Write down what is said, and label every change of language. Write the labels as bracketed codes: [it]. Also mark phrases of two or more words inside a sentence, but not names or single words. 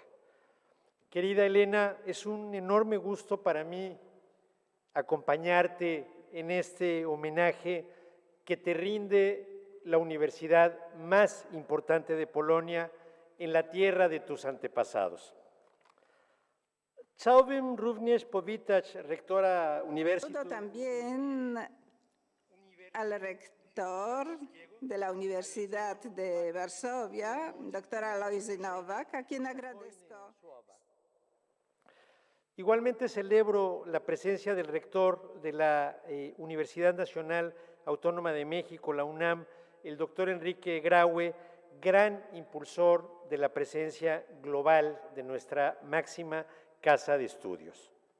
[es] Querida Elena, es un enorme gusto para mí acompañarte en este homenaje que te rinde la universidad más importante de Polonia en la tierra de tus antepasados. [pl] Chciałbym również powitać rektora Uniwersytetu. [es] Saludo también al rector de la Universidad de Varsovia, doctora Alojzy Nowak, a quien agradezco. Igualmente celebro la presencia del rector de la Universidad Nacional Autónoma de México, la UNAM, el doctor Enrique Graue, gran impulsor de la presencia global de nuestra máxima casa de estudios.